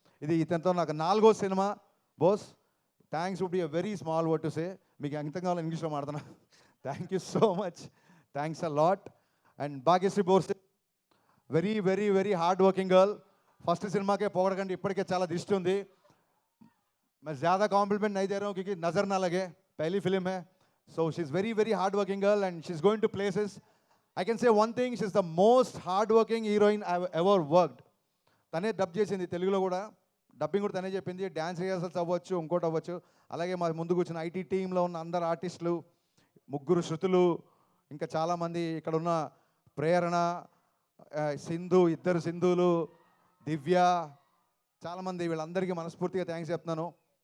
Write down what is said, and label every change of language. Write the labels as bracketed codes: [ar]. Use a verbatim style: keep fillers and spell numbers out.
[te] ఇది ఇతనితో నాకు నాలుగో cinema. [en] Bose, thanks would be a very small word to say. [te] మీకు ఎంత కావాలో ఇంగ్లీష్లో మాడుతున్నా. [en] Thank you so much, thanks a lot. And Bhagyashri Borse, very very very hard working girl. [te] First సినిమాకే పోగొడకండి, ఇప్పటికే చాలా దిష్టి ఉంది. [hi] मैं ज़्यादा कॉम्प्लीमेंट नहीं दे रहा हूँ क्योंकि नज़र ना लगे, पहली फिल्म है. [en] So she is very very hard working girl and she is going to places. I can say one thing, she is the most hard working heroine I ever worked. [te] తనే డబ్ చేసింది, తెలుగులో కూడా dubbing కూడా తనే చెప్పింది. Dance rehearsals అవ్వచ్చు, ఇంకోటి అవ్వచ్చు. అలాగే మా ముందు కూర్చున్న ఐటీ టీంలో ఉన్న అందరు ఆర్టిస్టులు, ముగ్గురు శృతులు, ఇంకా చాలామంది ఇక్కడ ఉన్న ప్రేరణ, ఆ, సింధు, ఇద్దరు సింధులు, దివ్య, చాలామంది, వీళ్ళందరికీ మనస్ఫూర్తిగా థ్యాంక్స్ చెప్తున్నాను.